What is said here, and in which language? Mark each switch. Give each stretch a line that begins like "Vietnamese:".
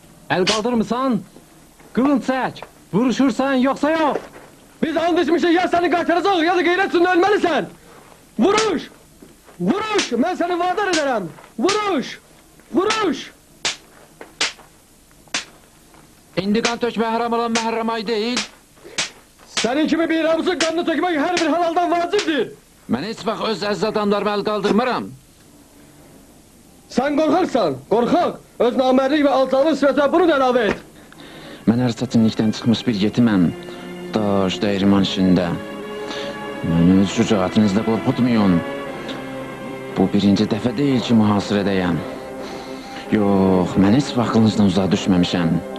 Azerbaijani: Əl qaldırmısan? Qılın çək. Vuruşursan, yoxsa yox. Biz anlaşmışıq, ya səni qaytaracaq, ya da qeyrət üstündə ölməlisən. Vuruş. Vuruş. Mən səni vadar edərəm. Vuruş. Vuruş. İndi qan tökmə haram olan məhərrəm ay deyil.
Turkish: Senin kimi bir Ramızın kanını tökmek her bir halaldan vacibdir.
Azerbaijani: Mən heç vaxt öz əziz adamlarıma əl qaldırmıram.
Turkish: Sen korkarsan, korkak. Öz namerlik ve alçalmış sıfata bunu da ilave et.
Azerbaijani: Mən hər çətinlikdən çıxmış bir yetiməm. Daş dəyirman işində. Məni öz şücaətinizlə qorxutmayın. Bu birinci dəfə deyil ki, mühasirədəyəm. Yox, mən heç vaxt qılıncdan uzağa düşməmişəm.